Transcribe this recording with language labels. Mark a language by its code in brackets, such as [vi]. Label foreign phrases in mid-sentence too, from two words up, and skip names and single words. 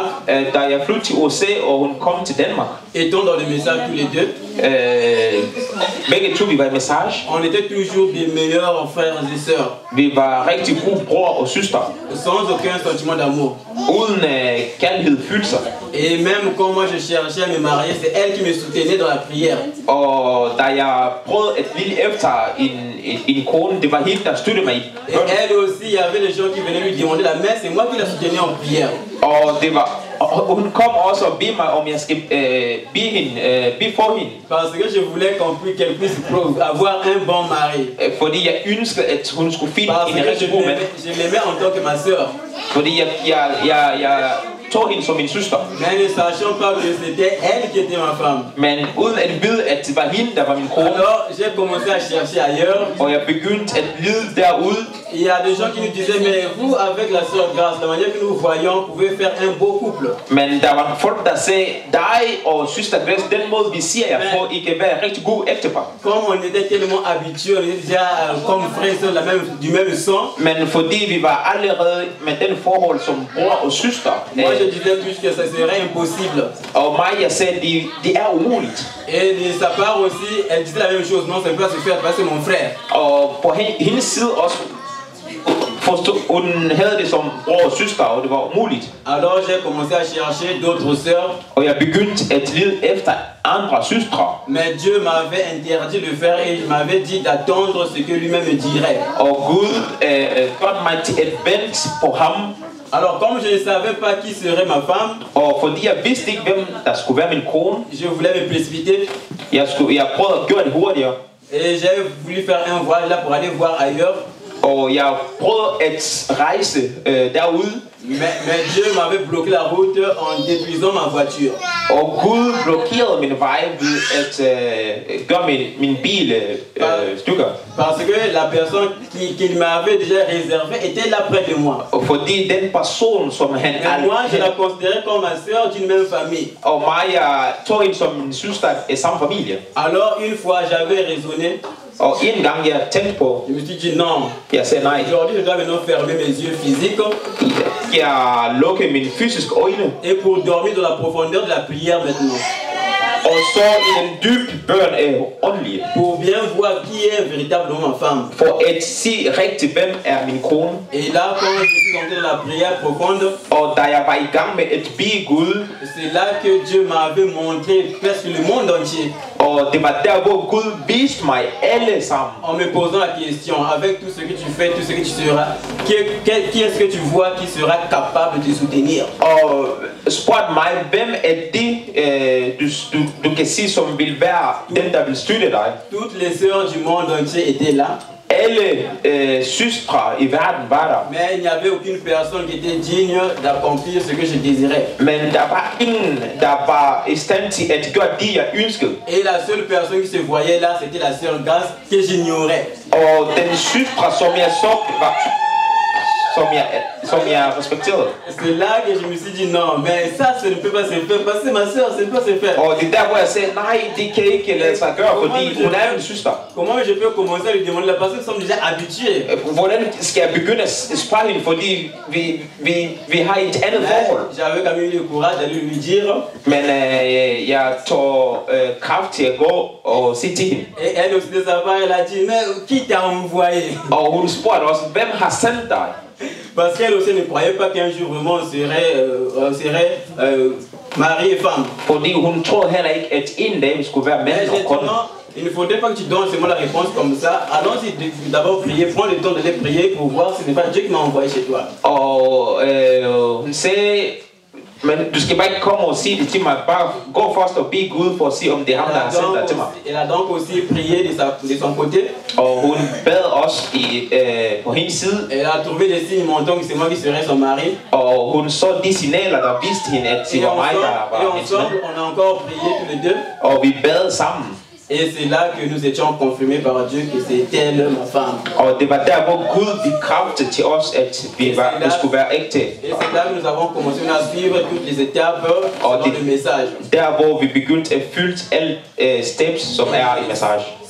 [da] da jeg flyttede til USA, og hun kom til Danmark. [fr] Étant dans le message tous les deux, [da] begge to vi var i message. [fr] On était toujours des meilleurs frères et sœurs. [da] Vi var rigtig gode bror og søster. [fr] Sans aucun sentiment d'amour. [da] Uden kærlighed følelser. [fr] Et même quand moi je cherchais à me marier, c'est elle qui me soutenait dans la prière. [da] Og da jeg prøvede at lide efter en kone, det var hende, der støttede mig. [fr] Et elle aussi, il y avait des gens qui venaient lui demander la messe, c'est moi qui la soutenais en prière. [da] Og det var hun kom også og bede mig, om jeg skal bede for hende. [fr] Parce que je voulais qu'elle puisse avoir un bon mari. [da] Fordi jeg ønskede, at hun skulle finde en rigtig god mand. [fr] Je l'aimais en tant que ma sœur. [da] Fordi jeg tog hende som min søster. [fr] Mais ne sachant pas que c'était elle qui était ma femme. [da] Men uden at vide, at det var hende, der var min kone. [fr] Alors j'ai commencé à chercher ailleurs. [da] Og jeg begyndte at lede derude. [fr] Il y a des gens qui nous disaient, mais vous avec la sœur Grace, la manière que nous voyons, pouvez faire un beau couple. [da] Men der var folk, der sagde, dig og søster Grace, den måde vi siger jer på, I kan være rigtig god ægtepar. [fr] Comme on était tellement habitués, on était déjà comme frères du même sang. [da] Men fordi vi var allerede med den forhold som bror og søster. [fr] Moi je disais plus que ça serait impossible. [da] Og mig, jeg sagde, det er umuligt. [fr] Et de sa part aussi, elle disait la même chose, non, ça ne peut pas se faire parce que mon frère. [da] Og på hendes side også, hun havde det som bror og søster, og det var umuligt. [fr] Alors j'ai commencé à chercher d'autres sœurs. [da] Og jeg begyndte at lede efter andre søstre. [fr] Mais Dieu m'avait interdit de faire et il m'avait dit d'attendre ce que lui-même me dirait. [da] Og Gud gjorde mig til at vente på ham. [fr] Alors comme je ne savais pas qui serait ma femme, [da] og fordi jeg vidste ikke, hvem der skulle være min kone, [fr] je voulais me précipiter. [da] Jeg prøvede at gøre det hurtigere. [fr] Et j'ai voulu faire un voyage là pour aller voir ailleurs. [da] Og jeg prøvede at rejse derude. [fr] Mais Dieu m'avait bloqué la route en détruisant ma voiture. [da] Og Gud blokerede min vej ved at gøre min bil stykker. [fr] Parce que la personne qui m'avait déjà réservé était là près de moi. [da] Og fordi den person som han [fr] moi je la considérais comme ma sœur d'une même famille. [da] Og mig, jeg tog hende som min søster af samme familie. [fr] Alors une fois j'avais raisonné. [da] Og en gang jeg tænkte på, [fr] je me suis dit non. [da] Jeg sagde nej. [fr] Aujourd'hui je dois maintenant fermer mes yeux physiques. [da] Jeg lukkede mine fysiske øjne. [fr] Et pour dormir dans la profondeur de la prière maintenant. [da] Og så i den dybe bøn af åndelige. [fr] Pour bien voir qui est véritablement ma femme. [da] For at se rigtigt, hvem er min kone. [fr] Et là, quand je suis entré dans la prière profonde, [da] og da jeg var i gang med at bede Gud, [fr] c'est là que Dieu m'avait montré presque le monde entier. [da] Og det var der, hvor Gud viste mig alle sammen. [fr] En me posant la question, avec tout ce que tu fais, tout ce que tu seras, qui est-ce que tu vois qui sera capable de te soutenir? [da] Og spurgte mig, hvem er det, du kan sige, som vil være den, der vil støtte dig? [fr] Toutes les sœurs du monde entier étaient là. [da] Alle søstre i verden var der. [fr] Mais il n'y avait aucune personne qui était digne d'accomplir ce que je désirais. [da] Men der var ingen, der var i stand til at gøre det, jeg ønskede. [fr] Et la seule personne qui se voyait là, c'était la sœur Grace que j'ignorais. [da] Og den søstre, som jeg så, var som jeg respekterede. [fr] C'est là que je me suis dit non, mais ça ne peut pas se faire parce que c'est ma sœur, ça ne peut pas se faire. [da] Og det er der, hvor jeg sagde, nej, det kan ikke lade sig gøre, fordi hun er min søster. [fr] Comment je peux commencer à lui demander la personne som déjà habituée? [da] Hvordan skal jeg begynde at spørge hende, fordi vi har et andet forhold? [fr] J'avais quand même eu le courage d'aller lui dire. [da] Men jeg tog kraft til at gå og sige til hende. [fr] Et elle aussi de sa part, elle a dit, mais qui t'a envoyé? [da] Og hun spurgte også, hvem har sendt dig? [fr] Parce qu'elle aussi ne croyait pas qu'un jour vraiment on serait mari et femme. [da] Fordi hun troede heller ikke, at en dag vi skulle være mand og kone. [fr] Il ne faudrait pas que tu donnes seulement la réponse comme ça. Allons-y d'abord prier, prends le temps d'aller prier pour voir si ce n'est pas Dieu qui m'a envoyé chez toi. [da] Og hun sagde, men du skal bare ikke komme og sige det til mig, bare gå først og bede Gud for at se, om det er ham, der har sendt dig til mig. [fr] Elle a donc aussi prié de son côté. [da] Og hun bad også på hendes side. [fr] Elle a trouvé des signes montrant que c'est moi qui serais son mari. [da] Og hun så de signaler, der viste hende, at det var mig, der var hendes mand. [fr] On a encore prié tous les deux. [da] Og vi bad sammen. [fr] Et c'est là que nous étions confirmés par Dieu que c'était elle, ma femme. [da] Og det var der, hvor Gud bekræftede til os, at vi skulle være ægte. [fr] Et c'est là que nous avons commencé à suivre toutes les étapes dans le message. [da] Der, hvor vi begyndte at fylde alle steps, som er i message.